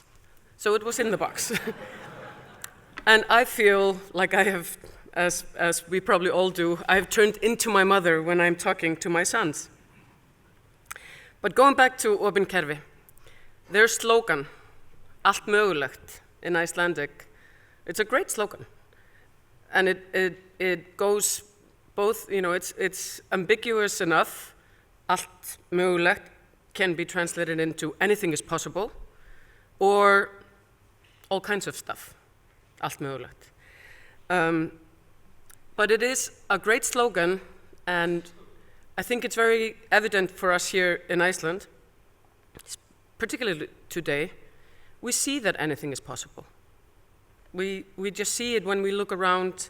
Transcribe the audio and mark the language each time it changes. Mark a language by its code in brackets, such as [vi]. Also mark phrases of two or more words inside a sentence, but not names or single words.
[en] So it was in the box. And I feel like I have, as we probably all do, I have turned into my mother when I'm talking to my sons. But going back to Opinna kerfi, their slogan, [is] allt mögulegt, [en] in Icelandic. It's a great slogan. And it goes both, it's ambiguous enough. [is] Allt mögulegt [en] can be translated into anything is possible, or all kinds of stuff. [is] Allt mögulegt. [en] But it is a great slogan, and I think it's very evident for us here in Iceland, particularly today. We see that anything is possible. We just see it when we look around.